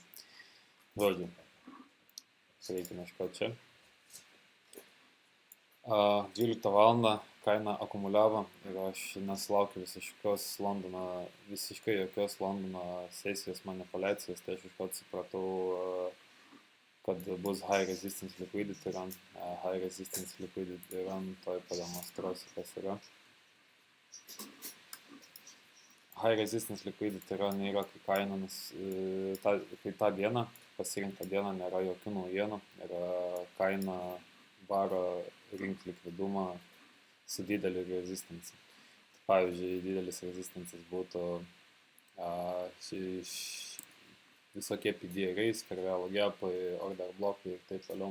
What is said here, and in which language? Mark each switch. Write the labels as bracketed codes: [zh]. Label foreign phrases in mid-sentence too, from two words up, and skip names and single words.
[lt] Žodžiu, reikia ieškoti čia. 12 valandą kaina akumuliavo ir aš nesulaukiu visiškai jokios Londono sesijos manipulacijos, tai aš iškart supratau, kad bus [en] high resistance liquidity run. High resistance liquidity run, [lt] toj pademonstruosiu, kas yra. [en] High resistance liquidity run [lt] yra, kai kaina, kai tą dieną, pasirinktą dieną nėra jokių naujienų, yra kaina varo rinkti likvidumą su dideliu resistance. Pavyzdžiui, didelis rezistances būtų visokie PDRais, farewell gapai, order blokai ir taip toliau.